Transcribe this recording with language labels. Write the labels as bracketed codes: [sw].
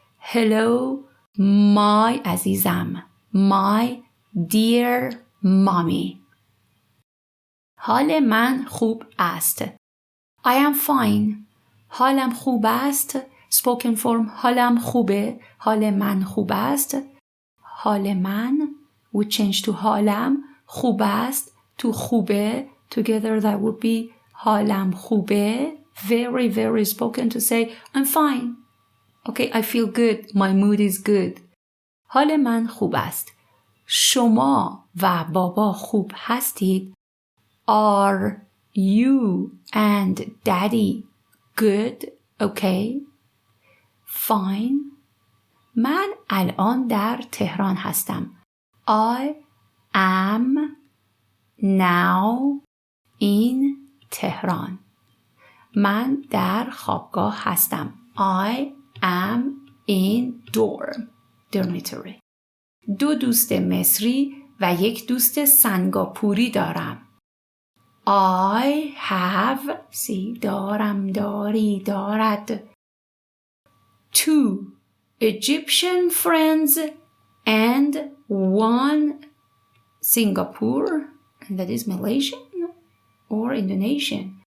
[en] Hello, my عزیزم. My dear mommy. [fa] حال من خوب است. [en] I am fine. [fa] حالم خوب است. [en] Spoken form [fa] حالم خوبه. حال من خوب است. حال من [en] would change to [fa] حالم خوب است to خوبه. [en] Together that would be [fa] حالم خوبه. [en] Very, very spoken to say I'm fine. Okay, I feel good. My mood is good. [fa] حال من خوب است. شما و بابا خوب هستید. [en] Are you and daddy good? Okay. Fine. [fa] من الان در تهران هستم. [en] I am now in Tehran. [fa] من در خوابگاه هستم. [en] I am in dormitory. [fa] 2 دوست مصری و 1 دوست سنگاپوری دارم. [en] I have [fa] دارم داری دارد [en] 2 Egyptian friends and 1 Singapore, and that is Malaysian or Indonesian.